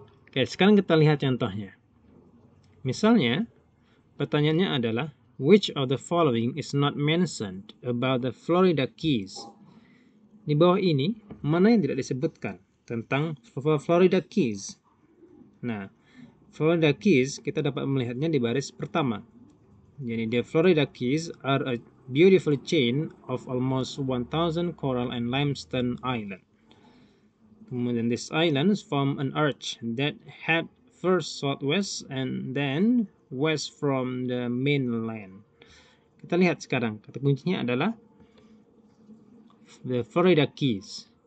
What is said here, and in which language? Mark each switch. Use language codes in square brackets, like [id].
[id] Oke, sekarang kita lihat contohnya. Misalnya, pertanyaannya adalah [en] which of the following is not mentioned about the Florida Keys? [id] Di bawah ini, mana yang tidak disebutkan tentang Florida Keys? Nah, Florida Keys kita dapat melihatnya di baris pertama. [en] Jadi, the Florida Keys are a beautiful chain of almost 1,000 coral and limestone islands. Kemudian, these islands form an arch that head first southwest and then west from the mainland. [id] Kita lihat sekarang, kata kuncinya adalah the Florida Keys.